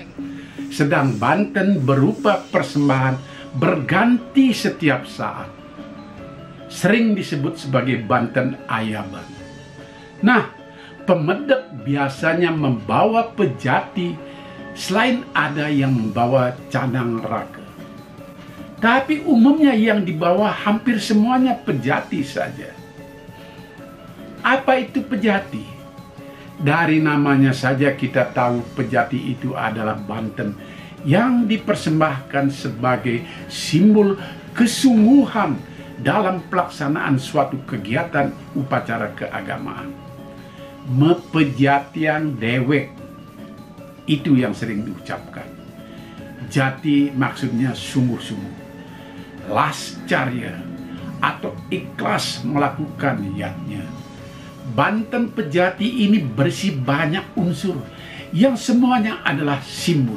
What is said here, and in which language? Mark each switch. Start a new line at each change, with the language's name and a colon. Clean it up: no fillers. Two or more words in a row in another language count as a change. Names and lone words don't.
Indonesian: Sedang Banten berupa persembahan berganti setiap saat. Sering disebut sebagai Banten Ayaban. Nah, pemedek biasanya membawa pejati, selain ada yang membawa canang raka. Tapi umumnya yang dibawa hampir semuanya pejati saja. Apa itu pejati? Dari namanya saja kita tahu pejati itu adalah Banten yang dipersembahkan sebagai simbol kesungguhan dalam pelaksanaan suatu kegiatan upacara keagamaan.
Balinese: Mepejatian dewek,
Indonesian: itu yang sering diucapkan. Jati maksudnya sungguh-sungguh, lascarya atau ikhlas melakukan niatnya. Banten pejati ini berisi banyak unsur yang semuanya adalah simbol.